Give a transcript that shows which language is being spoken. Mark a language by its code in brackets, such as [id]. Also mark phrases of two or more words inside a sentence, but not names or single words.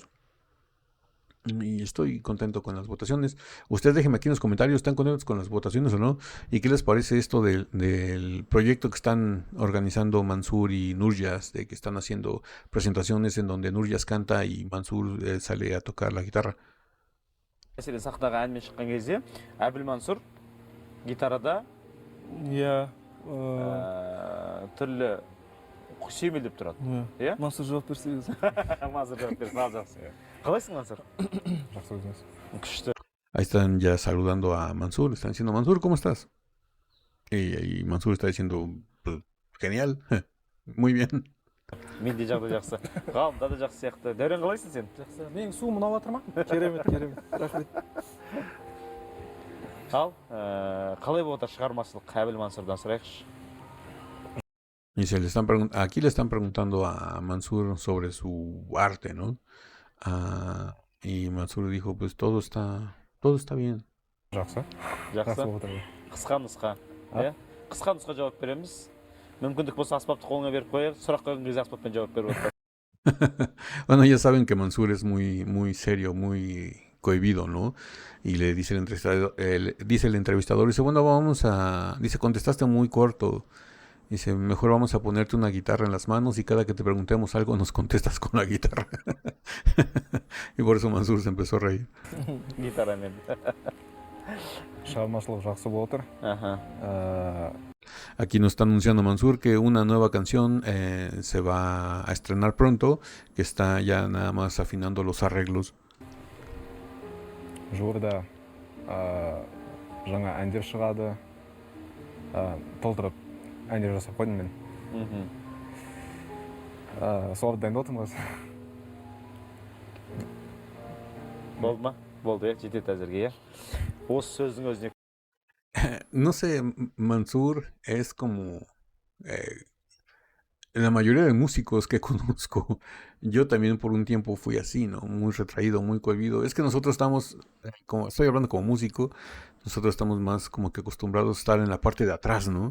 [es] Y estoy contento con las votaciones. Ustedes déjenme aquí en los comentarios, ¿están contentos con las votaciones o no? ¿Y qué les parece esto del proyecto que están organizando Mansur y Nurjas? De que están haciendo presentaciones en donde Nurjas canta y Mansur sale a tocar la guitarra. [kk] Мәселен, сахнаға әнмен шыққан кезде, Әбіл Мансұр гитарада түрлі сүйемелдеп тұрады. Мансұр жауап берсеңіз. Мансұр жауап берсін, ал жақсы. Қалайсың, Мансұр? Жақсы өзіңіз. Күшті. [es] Ahí están ya saludando a Mansur, están diciendo, Mansur, ¿cómo estás? Y Mansur está diciendo, pues, genial, muy bien. [kk] Менде жағдай жақсы. Ғалымда да жақсы сияқты. Дәурен, қалайсың сен? Жақсы. Менің суым ұнап жатыр ма? Керемет, керемет. Рахмет. Ал, қалай болып отыр шығармашылық Қабіл Мансұрдан сұрайықшы. [es] Y aquí le están preguntando a Mansur sobre su arte, ¿no? Y Mansur dijo, pues todo está bien. [kk] Жақсы. Жақсы. болып отыр. Қысқа нұсқа. Иә? Қысқа нұсқа жауап береміз. Мүмкіндік болса аспапты қолыңа беріп қояйық. Сұрақ қойған кезде аспаппен жауап беріп отыр. [es] Bueno, ya saben que Mansur es muy serio, muy cohibido, ¿no? Y le dice el entrevistador, dice, bueno, dice, contestaste muy corto. Dice, mejor vamos a ponerte una guitarra en las manos y cada que te preguntemos algo nos contestas con la guitarra. Y por eso Mansur se empezó a reír. [kk] Гитарамен. Шығармашылық жақсы болып отыр. [es] Aquí nos está anunciando Mansur que una nueva canción se va a estrenar pronto, que está ya nada más afinando los arreglos. [kk] Жуырда жаңа әндер шығады. Толтырып әндер жасап қойдым мен. Соларды дайындап отырмыз. Болды ма? Болды, иә, жетеді әзірге, иә. Осы сөздің өзіне. [es] No sé, Mansur es como la mayoría de músicos que conozco. Yo también por un tiempo fui así, ¿no? Muy retraído, muy cohibido. Es que nosotros estamos, como estoy hablando como músico, nosotros estamos más como que acostumbrados a estar en la parte de atrás, ¿no?